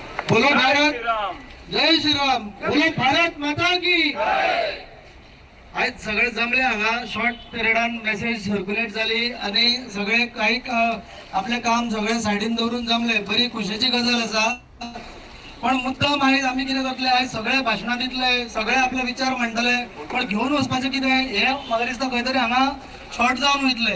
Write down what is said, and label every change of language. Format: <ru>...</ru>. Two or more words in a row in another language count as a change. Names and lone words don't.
<hi>बोलो भारत, जय श्रीराम, बोलो भारत माता की।</hi> <kok>आज सगळे जमले हांगा</kok> <en>short periodan message circulate</en> <kok>जाली आणि सगळे काही आपले काम सगळे सायडीन दवरून जमले, बरी खुशीची गजाल आसा। पण मुद्दाम आयज आमी कितें करतले, आयज सगळे भाशणां दितले, सगळे आपले विचार मांडटले, पण घेवन वचपाचें कितें हे म्हाका दिसता खंय तरी हांगा शॉर्ट जावन वयतले।</kok>